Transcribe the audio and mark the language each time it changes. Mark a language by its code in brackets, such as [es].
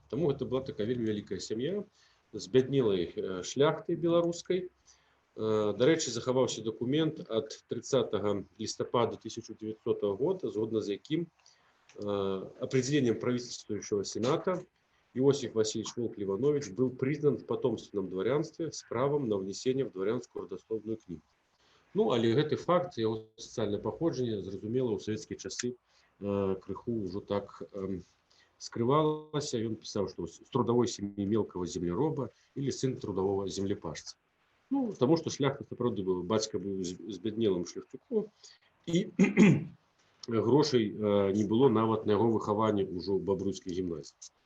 [be] Таму гэта была такая вельмі вялікая сям'я з бяднелай шляхтай беларускай. Дарэчы, захаваўся дакумент ад 30 лістапада 1900 года, згодна з якім [ru] определением правительствующего сената Иосиф Васильевич Воўк-Ліванович был признан в потомственном дворянстве с правом на внесение в дворянскую родословную книгу. [be] Ну, але гэты факт, яго сацыяльнае паходжанне, зразумела, ў савецкія часы крыху ўжо так скрывалася. Ён пісаў, што [ru] з трудовой сем'і мелкого землероба или сын трудового землепашца. [be] Ну, таму што шляхта сапраўды быў, бацька быў збяднелым шляхцюком, і грошай не было нават на яго выхаванне ўжо ў Бабруйскай гімназіі.